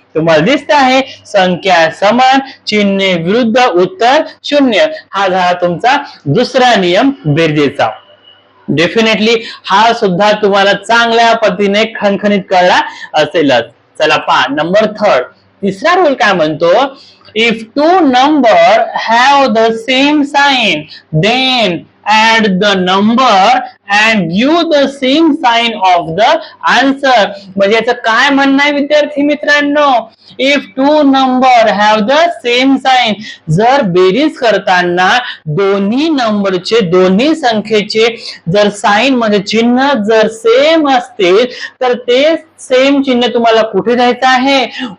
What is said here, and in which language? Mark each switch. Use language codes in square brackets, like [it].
[mr] तुम्हाला दिसत आहे संख्या समान, चिन्हे विरुद्ध, उत्तर 0. हा झाला तुमचा दुसरा नियम बेरजेचा. डेफिनेटली हा सुद्धा तुम्हाला चांगल्या पद्धतीने खणखणीत कळला असेलच. चला पहा नंबर 3. तिसरा रूल काय म्हणतो? [en] If two number have the same sign then add the number and give the same sign of the answer. [mr] म्हणजे याचं काय म्हणणं आहे विद्यार्थी मित्रांनो? [en] if two number have the same sign, [mr] जर बेरीज करताना दोन्ही नंबरचे, दोन्ही संख्येचे जर साइन म्हणजे चिन्ह जर सेम असतील तर ते सेम चिन्ह तुम्हाला कुठे द्यायचं आहे?